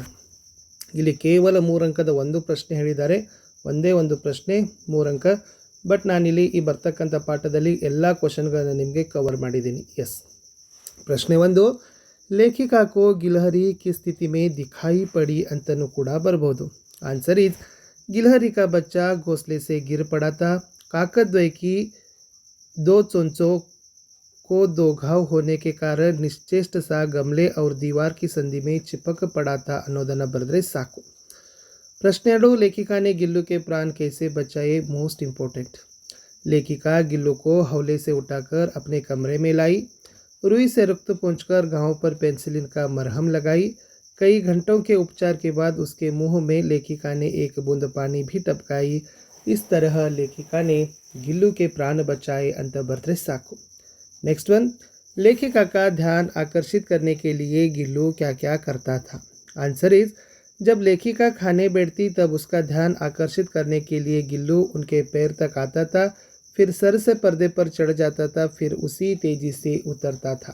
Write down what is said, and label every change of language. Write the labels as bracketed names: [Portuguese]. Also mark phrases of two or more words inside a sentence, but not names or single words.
[Kannada] ಇಲ್ಲಿ ಕೇವಲ 3 ಅಂಕದ ಒಂದು ಪ್ರಶ್ನೆ ಹೇಳಿದ್ದಾರೆ, ಒಂದೇ ಒಂದು ಪ್ರಶ್ನೆ 3 ಅಂಕ. ಬಟ್ ನಾನಿಲ್ಲಿ ಈ ಬರ್ತಕ್ಕಂಥ ಪಾಠದಲ್ಲಿ ಎಲ್ಲ ಕ್ವಶನ್ಗಳನ್ನು ನಿಮಗೆ ಕವರ್ ಮಾಡಿದ್ದೀನಿ. [Hindi] ಎಸ್, ಪ್ರಶ್ನೆ 1, लेखिका को गिलहरी किस स्थिति में दिखाई पड़ी [Kannada] ಅಂತಲೂ ಕೂಡ ಬರ್ಬೋದು. [English] answer is [Hindi] गिलहरी का बच्चा घोंसले से गिर पड़ा था, काकद्वय की 2 चोंचों को 2 घाव होने के कारण निश्चेष्ट सा गमले और दीवार की संधि में चिपक पड़ा था [Kannada] ಅನ್ನೋದನ್ನು ಬರೆದ್ರೆ ಸಾಕು. ಪ್ರಶ್ನೆ 2, [Hindi] लेखिका ने गिल्लू के प्राण कैसे बचाए. [English] most important, [Hindi] लेखिका गिल्लू को हौले से उठाकर अपने कमरे में लाई, रुई से रक्त पोंछकर घाव पर पेंसिलिन का मरहम लगाई. कई घंटों के उपचार के बाद उसके मुंह में लेखिका ने एक बूंद पानी भी टपकाई. इस तरह लेखिका ने गिल्लू के प्राण बचाए [Kannada] ಅಂತ ಬರೆದ್ರೆ ಸಾಕು. [Hindi] नेक्स्ट 1, लेखिका का ध्यान आकर्षित करने के लिए गिल्लू क्या क्या करता था. [English] answer is [Hindi] जब लेखिका खाने बैठती तब उसका ध्यान आकर्षित करने के लिए गिल्लू उनके पैर तक आता था, फिर सर से पर्दे पर चढ़ जाता था, फिर उसी तेजी से उतरता था.